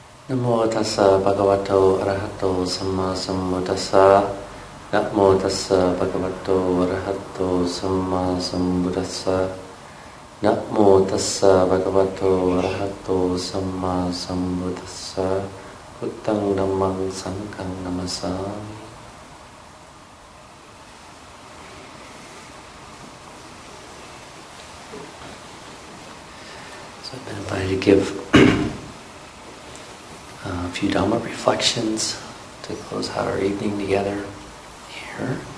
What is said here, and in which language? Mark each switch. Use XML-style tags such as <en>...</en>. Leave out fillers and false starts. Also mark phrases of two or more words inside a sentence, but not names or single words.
<pi>Namo tassa bhagavato arahato samma sambuddhassa. Namo tassa bhagavato arahato samma sambuddhassa. Namo tassa bhagavato arahato samma sambuddhassa. Buddhang dhammang sanghang namasami.</pi> <en>So I've been invited to give a few Dhamma reflections to close out our evening together here.</en>